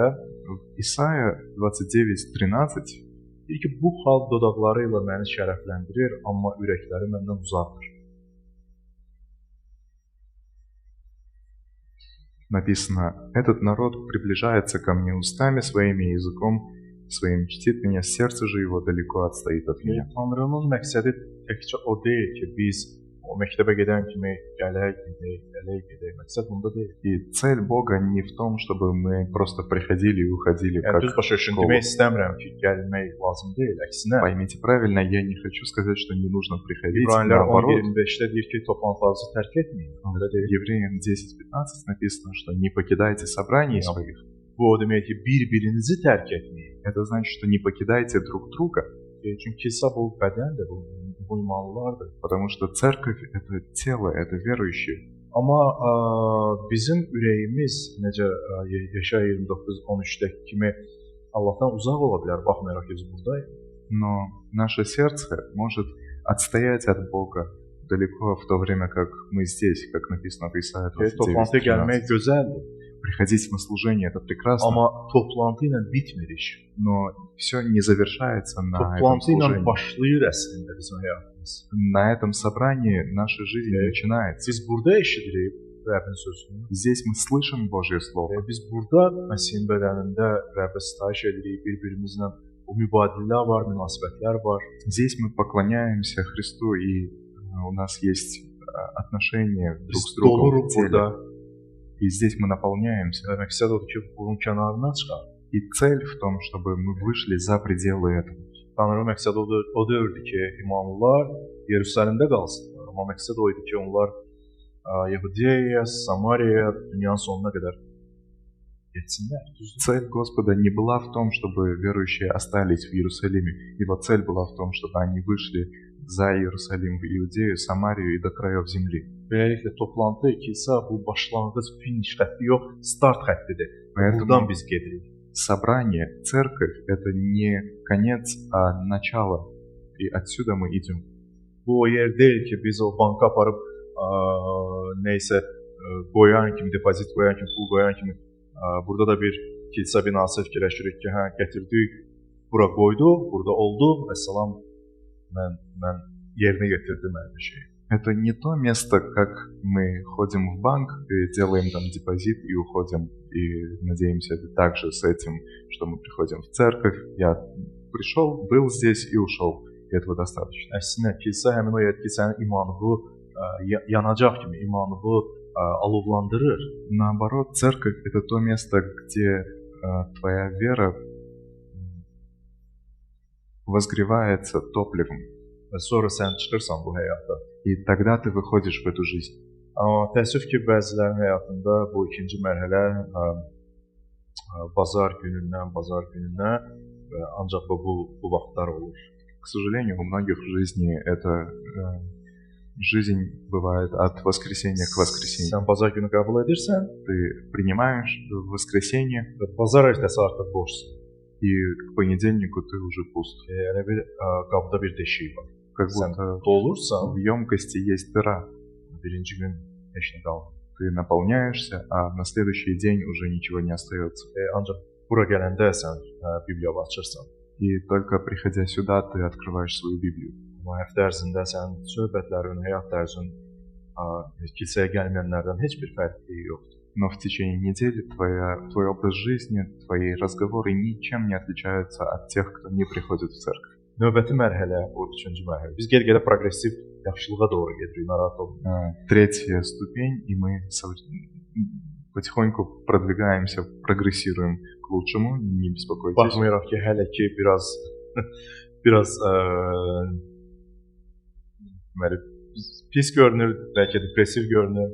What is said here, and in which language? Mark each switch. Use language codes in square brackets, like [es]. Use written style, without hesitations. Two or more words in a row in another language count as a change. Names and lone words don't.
[az] Исайя 29:13 deyir ki, bu xalq dodaqları ilə məni şərəfləndirir, amma ürəkləri məndən uzaqdır. [ru] написано: «Этот народ приближается ко мне устами своими, языком своим чтит меня, сердце же его далеко отстоит от меня». [az] Tanrının məqsədi təkcə o deyil ki, biz o məktəbə gedən kimi gələk gedək. Məqsəd bunda deyil. [ru] И цель Бога не в том, чтобы мы просто приходили и уходили как [az] Düz başa düşün, [ru] şkola. [az] demək istəmirəm ki, gəlmək lazım deyil. Əksinə, [ru] Поймите правильно, я не хочу сказать, что не нужно приходить. [az] İbraniler [ru] Наоборот, [az] 10:25-də deyir ki, toplantılarınızı tərk etməyin. Belə deyil. [ru] Евреям 10:15 написано, что не покидайте собраний своих. [az] Bu o demək ki, bir-birinizi tərk etməyin. [ru] Это значит, что не покидайте друг друга, [az] Çünki kilsə bu bədəndir, bu imanlılardır. [ru] потому что церковь — это тело, это верующие. [az] Amma bizim ürəyimiz necə Yeşaya 29:13-dəki kimi Allahdan uzaq ola bilər, baxmayaraq ki, biz buradayıq. [ru] Но наше сердце может отстоять от Бога далеко, в то время как мы здесь, как написано в Исаии [az] Toplantıya gəlmək [ru] 29:13. [az] gözəldir, [ru] Приходить на служение — это прекрасно, [az] amma toplantı ilə bitmir iş. [ru] но все не завершается на этом [az] Toplantı ilə [ru] служении. [az] başlayır əslində bizim həyatımız. [ru] На этом собрании наша жизнь начинается. [az] Biz burada eşidirik Rəbbin sözünü. [ru] Здесь мы слышим Божье Слово. [az] Biz burada Məsihin bədənində Rəbbə sitayiş edirik, bir-birimizlə o mübadillər var, münasibətlər var. [ru] Здесь мы поклоняемся Христу, и у нас есть отношения друг [az] Biz [ru] с другом [az] doluruq [ru] в теле. [az] burada. [ru] И здесь мы наполняемся. [az] Məqsəd odur ki, bunun kənarına çıxaq. [ru] И цель в том, чтобы мы вышли за пределы этого. [az] Tanrının məqsədi o deyildi ki, imanlılar Yerusəlimdə qalsınlar. Amma məqsəd o idi ki, onlar Yahudiyaya, Samariyaya, dünyanın sonuna qədər getsinlər. [ru] Цель Господа не была в том, чтобы верующие остались в Иерусалиме. Его цель была в том, чтобы они вышли за Иерусалим, в Иудею, Самарию и до краев земли. [az] Beləliklə, toplantı kilsə bu başlanğıc, finiş xətti yox, start xəttidir. [ru] Поэтому [az] Buradan biz gedirik. [ru] собрание, церковь – это не konец, а начало. И отсюda мы идем. [az] Bu o yer deyil ki, biz o banka aparıb neysə qoyan kimi, depozit qoyan kimi, pul qoyan kimi burada da bir kilsə binası fikirləşirik ki, hə, gətirdik, bura qoyduq, burada oldu, əssalam, mən yerinə yetirdim hər şeyi. [ru] Это не то место, как мы ходим в банк и делаем там депозит и уходим, и надеемся также с этим, что мы приходим в церковь. Я пришел, был здесь и ушел. И этого достаточно. [az] Əksinə, kilsə həmin o yer ki, sənin imanını yanacaq kimi, imanını alovlandırır. [ru] Наоборот, церковь – это то место, где твоя вера возгревается топливом. [az] Və sonra sən çıxırsan bu həyata. [ru] И тогда ты выходишь в эту жизнь. [az] Amma təəssüf ki, bəzilərin həyatında bu ikinci mərhələ bazar günündən və ancaq bu vaxtlar olur. [ru] К сожалению, у многих в жизни это жизнь бывает от воскресенья к воскресенью. [az] Sən bazar günü qəbul edirsən, [ru] ты принимаешь воскресенье, [az] və bazar ertəsi artıq boşsan. [ru] И к понедельнику ты уже пуст. [az] Yəni bir qabda bir deşik var. [ru] Как [az] Sən [ru] будто [az] dolursan, [ru] в емкости есть дыра. [az] birinci gün heç nə qalmır. [ru] Ты наполняешься, а на следующий день уже ничего не остается. [az] Ancaq bura gələndə sən Bibliya açırsan. [ru] И только приходя сюда, ты открываешь свою Библию. [az] Amma həftə ərzində sənin söhbətlərin, həyat tərzin kilsəyə gəlməyənlərdən heç bir fərqi yoxdur. [ru] Но в течение недели твой образ жизни, твои разговоры ничем не отличаются от тех, кто не приходит в церковь. [az] Növbəti mərhələ, bu üçüncü mərhələ. Biz geri-gedə progressiv yaxşılığa doğru gedirik, narahat olmayın. [ru] Третья ступень, и мы потихоньку продвигаемся, прогрессируем к лучшему, не беспокойтесь. [az] Baxmayaraq ki, hələ ki biraz pis görünür, bəlkə depressiv görünür.